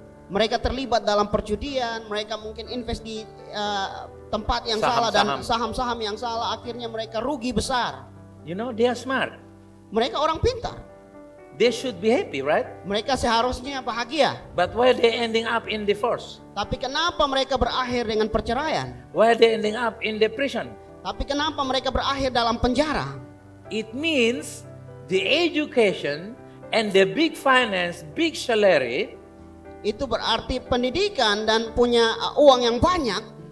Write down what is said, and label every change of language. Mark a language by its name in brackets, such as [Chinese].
[Indonesian] Mereka terlibat dalam perjudian, mereka mungkin invest di tempat yang salah dan saham-saham yang salah, akhirnya mereka rugi besar. [English] You know, they are smart. [Indonesian] Mereka orang pintar. [English] They should be happy, right? [Indonesian] Mereka seharusnya bahagia. [English] But why they ending up in divorce? [Indonesian] Tapi kenapa mereka berakhir dengan perceraian? [English] Why they ending up in depression? [Indonesian] Tapi kenapa mereka berakhir dalam penjara? [English] It means the education and the big finance, big salary, [Indonesian] Itu berarti pendidikan dan punya uang yang banyak,